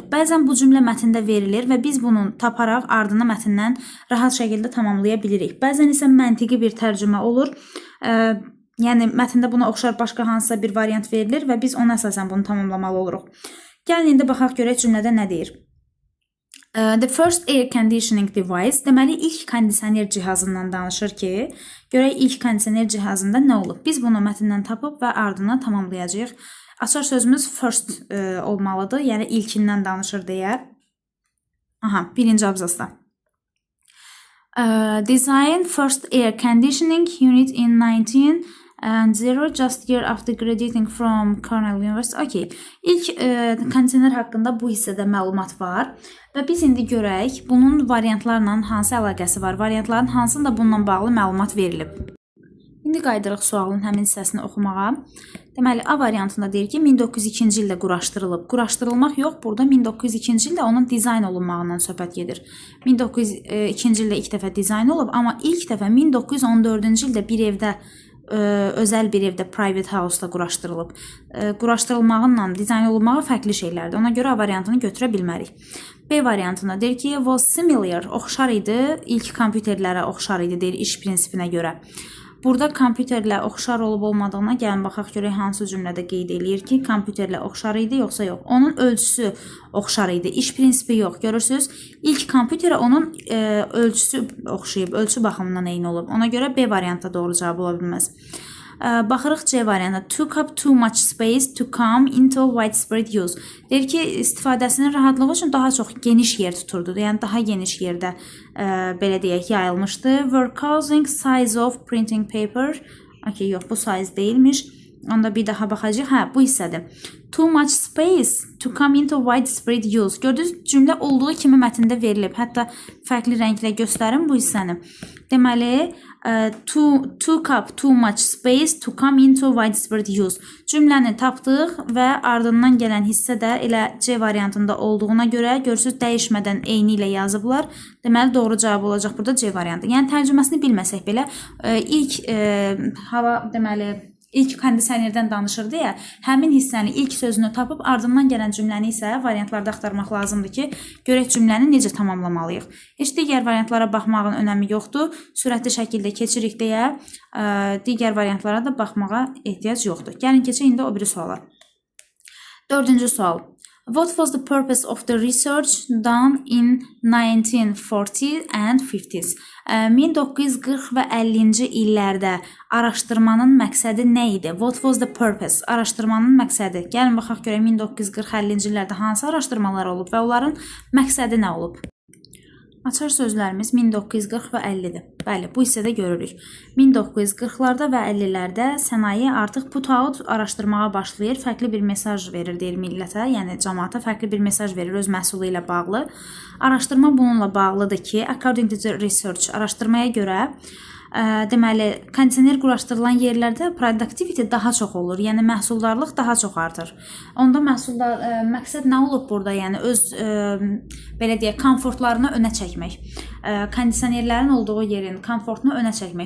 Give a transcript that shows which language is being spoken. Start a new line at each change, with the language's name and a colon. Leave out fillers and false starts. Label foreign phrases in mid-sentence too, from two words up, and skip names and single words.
Azerbaijani: Bəzən bu cümlə mətndə verilir və biz bunu taparaq ardını mətndən rahat şəkildə tamamlaya bilirik. Bəzən isə məntiqi bir tərcümə olur. Yəni, mətndə buna oxşar başqa hansısa bir variant verilir və biz ona əsasən bunu tamamlamalı oluruq. Gəlin, indi baxaq görək cümlədə nə deyir.
English: The first air conditioning device,
Azerbaijani: deməli, ilk kondisioner cihazından danışır ki, görək ilk kondisioner cihazında nə olub? Biz bunu mətndən tapıb və ardını tamamlayacağıq. Açar sözümüz first olmalıdır, yəni ilkindən danışır deyə. Aha, birinci abzasda.
English: Design first air conditioning unit in 1900 just year after graduating from Cornell University. Okay.
Azerbaijani: İlk kondisioner haqqında bu hissədə məlumat var və biz indi görək bunun variantlarla hansı əlaqəsi var, variantların hansında bununla bağlı məlumat verilib. İndi qayıdırıq sualın həmin hissəsini oxumağa. Deməli, A variantında deyir ki, 1902-ci ildə quraşdırılıb. Quraşdırılmaq yox, burada 1902-ci ildə onun dizayn olunmağından söhbət gedir. 1902-ci ildə ilk dəfə dizayn olub, amma ilk dəfə 1914-cü ildə bir evdə, özəl bir evdə,
English: private house-
Azerbaijani: da quraşdırılıb. Quraşdırılmağınla dizayn olunmağı fərqli şeylərdir. Ona görə A variantını götürə bilmərik. B variantında deyir ki,
English: was similar,
Azerbaijani: oxşar idi, ilk kompüterlərə oxşar idi, deyir iş prinsipinə görə. Burada kompüterlə oxşar olub olmadığına gəlin baxaq görək hansı cümlədə qeyd eləyir ki, kompüterlə oxşar idi yoxsa yox. Onun ölçüsü oxşar idi, iş prinsipi yox. Görürsünüz, ilk kompüterə onun ölçüsü oxşayıb, ölçü baxımından eyni olub. Ona görə B variantda doğru cavab ola bilməz. Baxırıq C variantına.
English: Took up too much space to come into widespread use.
Azerbaijani: Deyir ki, istifadəsinin rahatlığı üçün daha çox geniş yer tuturdu. Yəni, daha geniş yerdə, belə deyək, yayılmışdı.
English: Were causing size of printing paper.
Azerbaijani: Okay, yox, bu size deyilmiş. Onda bir daha baxacaq. Hə, bu hissədir.
English: Too much space to come into widespread use.
Azerbaijani: Gördünüz, cümlə olduğu kimi mətndə verilib. Hətta fərqli rənglə göstərim bu hissəni. Deməli,
English: took up too much space to come into widespread use.
Azerbaijani: Cümləni tapdıq və ardından gələn hissə də elə C variantında olduğuna görə görürsünüz, dəyişmədən eyni ilə yazıblar. Deməli, doğru cavab olacaq burada C variantı. Yəni, tərcüməsini bilməsək belə, ilk hava, deməli, ilk kondisionerdən danışırdı ya, həmin hissəni, ilk sözünü tapıb ardından gələn cümləni isə variantlarda axtarmaq lazımdır ki, görək cümləni necə tamamlamalıyıq. Heç digər variantlara baxmağın önəmi yoxdur. Sürətli şəkildə keçirik deyə digər variantlara da baxmağa ehtiyac yoxdur. Gəlin keçək indi o biri suala. 4-cü sual.
English: What was the purpose of the research done in 1940 and 50s?
Azerbaijani: 1940 və 50-ci illərdə araşdırmanın məqsədi nə idi?
English: What was the purpose?
Azerbaijani: Araşdırmanın məqsədi. Gəlin baxaq görək 1940-50-ci illərdə hansı araşdırmalar olub və onların məqsədi nə olub? Açar sözlərimiz 1940 və 50-dir. Bəli, bu hissədə görürük. 1940-larda və 50-lərdə sənaye artıq put-out araşdırmağa başlayır, fərqli bir mesaj verir, deyir millətə, yəni cəmaata fərqli bir mesaj verir öz məhsulu ilə bağlı. Araşdırma bununla bağlıdır ki,
English: according to the research,
Azerbaijani: araşdırmaya görə deməli, kondisioner quraşdırılan yerlərdə productivity daha çox olur, yəni məhsuldarlıq daha çox artır. Onda məqsəd nə olub burada? Yəni öz, belə deyək, komfortlarını önə çəkmək. Kondisionerlərin olduğu yerin komfortunu önə çəkmək.